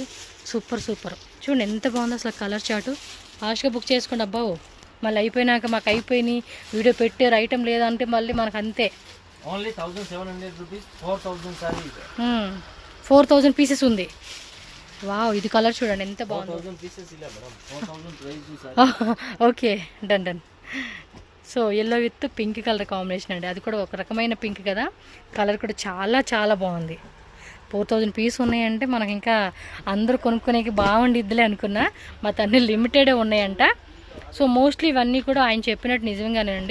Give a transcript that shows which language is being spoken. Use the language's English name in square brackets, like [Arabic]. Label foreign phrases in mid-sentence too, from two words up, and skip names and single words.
[Telugu] సూపర్ సూపర్. చూడండి ఎంత బాగుంది అసలు కలర్ చార్టు. ఫాస్ట్గా బుక్ చేసుకోండి అబ్బా. మళ్ళీ అయిపోయినాక మాకు అయిపోయినాయి వీడియో పెట్టారు ఐటమ్ లేదంటే మళ్ళీ మనకు అంతే. [English] only 1700 rupees. 4000 saree, [Telugu] 4000 పీసెస్ ఉంది. వావ్, ఇది కలర్ చూడండి ఎంత బాగుంది. [Kannada] 4000 పీసెస్ ಇಲ್ಲ ಮೇಡಂ, 4000 ಪ್ರೈಸ್. [English] okay, done. [Telugu] సో [English] yellow with pink colour combination [Telugu] అండి, అది కూడా ఒక రకమైన పింక్ కదా, కలర్ కూడా చాలా చాలా బాగుంది. 4000 పీస్ ఉన్నాయంటే మనకి ఇంకా అందరూ కొనుక్కోనేకి బాగుండిద్దిలే అనుకున్నా, మా అన్ని లిమిటెడే ఉన్నాయంట. సో మోస్ట్లీ ఇవన్నీ కూడా ఆయన చెప్పినట్టు నిజంగానేనండి.